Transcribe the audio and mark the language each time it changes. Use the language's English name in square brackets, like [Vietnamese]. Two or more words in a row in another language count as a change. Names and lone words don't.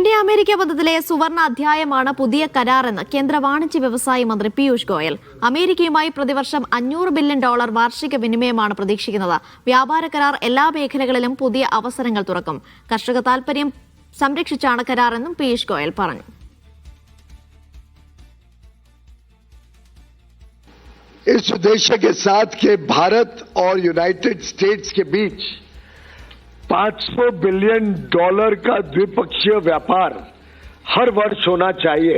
[Malayalam] ഇന്ത്യ-അമേരിക്ക ബന്ധത്തിലെ സുവർണ അധ്യായമാണ് പുതിയ കരാറെന്ന് കേന്ദ്ര വാണിജ്യ വ്യവസായ മന്ത്രി പീയൂഷ് ഗോയൽ. അമേരിക്കയുമായി പ്രതിവർഷം $500 ബില്യൺ വാർഷിക വിനിമയമാണ് പ്രതീക്ഷിക്കുന്നത്. വ്യാപാര കരാർ എല്ലാ മേഖലകളിലും പുതിയ അവസരങ്ങൾ തുറക്കും. കർഷക താൽപര്യം സംരക്ഷിച്ചാണ് കരാറെന്നും പീയൂഷ് ഗോയൽ പറഞ്ഞു. [Hindi] इस उद्देश्य के साथ कि भारत और यूनाइटेड स्टेट्स के बीच $500 बिलियन का द्विपक्षीय व्यापार हर वर्ष होना चाहिए.